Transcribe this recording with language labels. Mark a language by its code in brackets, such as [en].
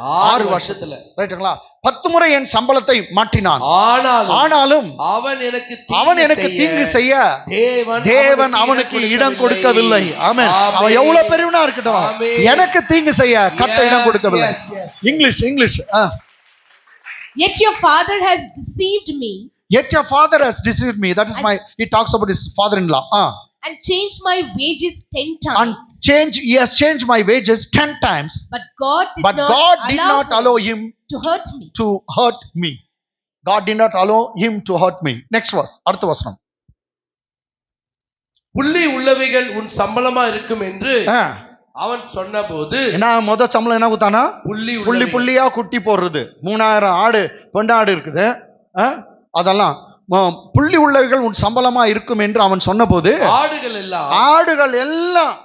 [ta] 6 வருஷத்துல. ரைட்டுங்களா? 10 முறை என் சம்பளத்தை மாற்றினான். ஆனாலும் அவன் எனக்கு தீங்கு செய்ய தேவன் அவனுக்கு இடம் கொடுக்கவில்லை. ஆமென். அவன் எவ்வளவு பெரியவனா இருக்கட்டும், எனக்கு தீங்கு செய்ய கர்த்தர் இடம் கொடுக்கவில்லை. English. [en] Yet your father has deceived me. Yet your father has deceived me. That is he talks about his father-in-law. And changed my wages 10 times. He has changed my wages 10 times. But God did not allow him to hurt me. God did not allow him to hurt me. Next verse. [ta] அடுத்த வசனம். புள்ளி உள்ளவைகள் உன் சம்பளமா இருக்கும் என்று அவன் சொன்னபோது, என்ன முத சம்பளம் என்ன குத்தானா? புள்ளி புள்ளியா குட்டி போடுறது. 3000 ஆடு பெண்டாடு இருக்குது, அதெல்லாம் புள்ளி உள்ளவைகள் உன் சம்பளமா இருக்கும் என்று அவன் சொன்னபோது ஆடுகள் எல்லாம்